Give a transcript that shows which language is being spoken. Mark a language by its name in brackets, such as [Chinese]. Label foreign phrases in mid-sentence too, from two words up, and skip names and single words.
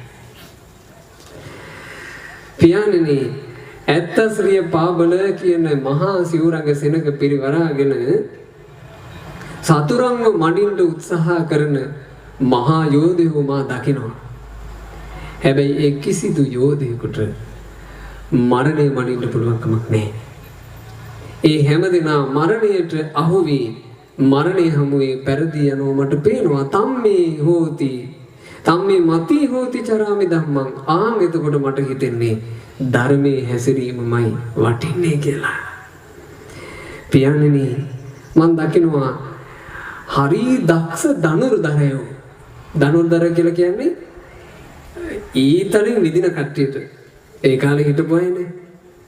[Sinhala] පියාණෙනි ඇත්තස්රිය පාබල කියන මහා සිවුරඟ සෙනඟ පිරිවරාගෙන සතුරන්ව මඩින්න උත්සාහ කරන මහා යෝධයෝ මා දකිනවා. හැබැයි ඒ කිසිදු යෝධයෙකුට මරණය මඩින්න පුළුවන් කමක් නැහැ. ඒ හැමදෙනා මරණයට අහු වී මරණය හමුවේ පෙරදී යනවා මට පේනවා. [Pali] තම්මේ හෝති තම්මේ මති හෝති චරාමි ධම්මං. [Sinhala] ආන් එතකොට මට හිතෙන්නේ ධර්මයේ හැසිරීමමයි වටින්නේ කියලා. පියාණෙනි මම දකිනවා හරි දක්ෂ ධනුර්ධරයෝ. ධනුර්ධර කියලා කියන්නේ ඊතලින් විදින කට්ටියට ඒ කාලේ හිටපු අයනේ.